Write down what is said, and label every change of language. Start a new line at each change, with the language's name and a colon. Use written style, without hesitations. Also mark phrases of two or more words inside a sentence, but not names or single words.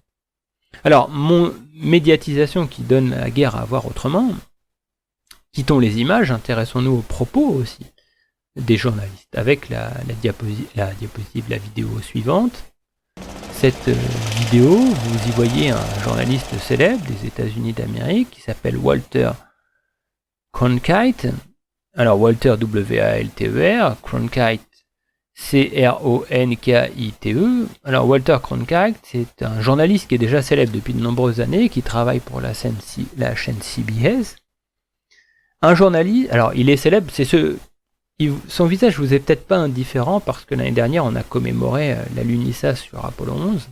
French: Alors, médiatisation qui donne la guerre à voir autrement, quittons les images, intéressons-nous aux propos aussi des journalistes, avec la vidéo suivante. Cette vidéo, vous y voyez un journaliste célèbre des États-Unis d'Amérique qui s'appelle Walter Cronkite. Alors Walter W-A-L-T-E-R, Cronkite C-R-O-N-K-I-T-E. Alors Walter Cronkite, c'est un journaliste qui est déjà célèbre depuis de nombreuses années, qui travaille pour la chaîne CBS. Un journaliste, alors il est célèbre, son visage vous est peut-être pas indifférent parce que l'année dernière on a commémoré l'alunissage sur Apollo 11.